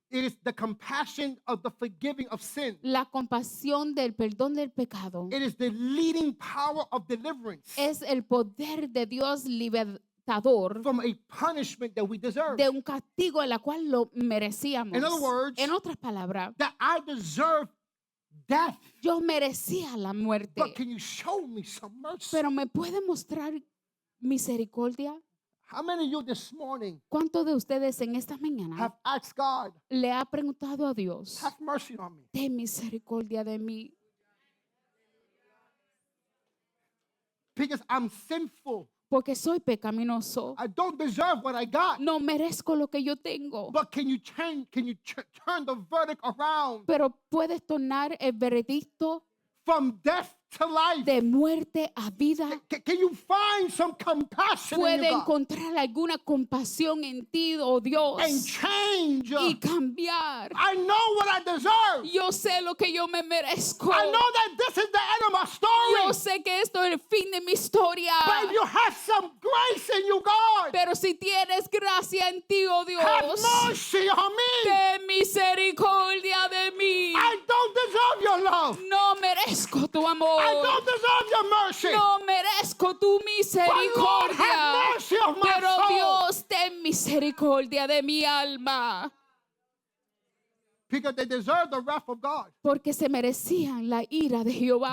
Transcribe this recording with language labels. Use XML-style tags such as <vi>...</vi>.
<en>It is the compassion of the forgiving of sin.</en> <es>la compasión del perdón del pecado.</es> <en>It is the leading power of deliverance</en> <es>Es el poder de Dios libertador</es> <en>from a punishment that we deserve.</en> <es>de un castigo a la cual lo merecíamos.</es> <en>In other words,</en> <es>En otras palabras,</es> <en>That I deserve death.</en> <es>yo merecía la muerte,</es> <en>But can you show me some mercy?</en> <es>pero ¿me puede mostrar misericordia?</es> <en>How many of you this morning</en> <es>¿Cuántos de ustedes en esta mañana</es> <en>have asked God,</en> <es>le ha preguntado a Dios,</es> <en>have mercy on me?</en> <es>ten misericordia de mí?</es> <en>Because I'm sinful.</en> <es>Porque soy pecaminoso.</es> <en>I don't deserve what I got.</en> <es>No merezco lo que yo tengo.</es> <en>But can you turn the verdict around</en> <es>Pero puedes tornar el veredicto</es> <en>from death to life?</en> <es>de muerte a vida.</es> <en>Can you find some compassion in</en> <es>Puede</es> <en>you, God,</en> <es>encontrar alguna compasión en ti, oh Dios,</es> <en>and change?</en> <es>y cambiar.</es> <en>I know what I deserve.</en> <es>Yo sé lo que yo me merezco.</es> <en>I know that this is the end of my story.</en> <es>Yo sé que esto es el fin de mi historia.</es> <en>But if you have some grace in you, God,</en> <es>Pero si tienes gracia en ti, oh</es> <en>have</en> <es>Dios,</es> <en>mercy on me.</en> <es>ten misericordia de mí.</es> <en>I don't deserve your love.</en> <es>No merezco tu amor.</es> <en>I don't deserve your mercy.</en> <es>No merezco tu</es> <en>But Lord,</en> <es>misericordia.</es> <en>have mercy of my</en> <es>Pero</es> <en>soul.</en> <es>Dios, ten misericordia de mi alma.</es> <en>Because they deserve the wrath of God.</en> <es>Porque se merecían la ira de Jehová.</es>